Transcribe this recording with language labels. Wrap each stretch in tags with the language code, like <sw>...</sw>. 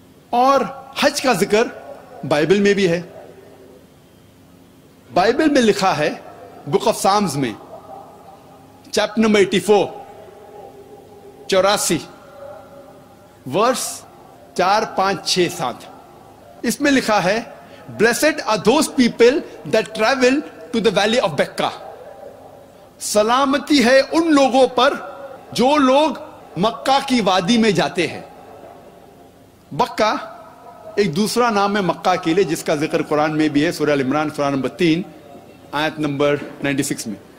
<ur>اور حج کا ذکر بائبل میں بھی ہے. بائبل میں لکھا ہے بک آف سامز میں چیپٹر نمبر 84 84 ورس 4 5 6 7. اس میں لکھا ہے</ur> <en>Blessed are those people that travel to the valley of Becca.</en> <ur>سلامتی ہے ان لوگوں پر جو لوگ مکہ کی وادی میں جاتے ہیں. بکہ ایک دوسرا نام ہے مکہ کے لیے، جس کا ذکر قرآن میں بھی ہے، سورہ عمران سورہ نمبر 3 آیت نمبر 96 میں.</ur>